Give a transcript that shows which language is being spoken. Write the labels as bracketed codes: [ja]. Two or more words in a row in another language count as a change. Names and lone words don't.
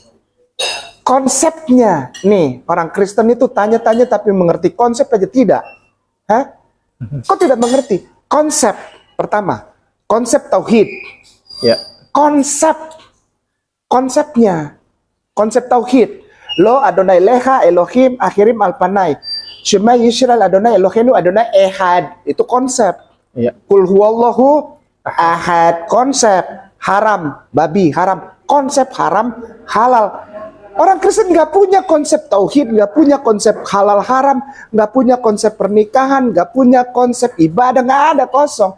[id] Konsepnya, nih orang Kristen itu tanya-tanya tapi mengerti konsep aja tidak. Hah? Kok tidak mengerti? Konsep pertama, konsep tauhid. Ya. Konsepnya, konsep tauhid. [he] לא אדוני לך אלוהים אחרים על פני. שמע ישראל אדוני אלוהינו אדוני אחד. [id] Itu konsep. Ya. [ar] قل هو الله أحد. [id] Konsep haram, babi haram. Konsep haram, halal. Orang Kristen nggak punya konsep tauhid, nggak punya konsep halal haram, nggak punya konsep pernikahan, nggak punya konsep ibadah, nggak ada, kosong.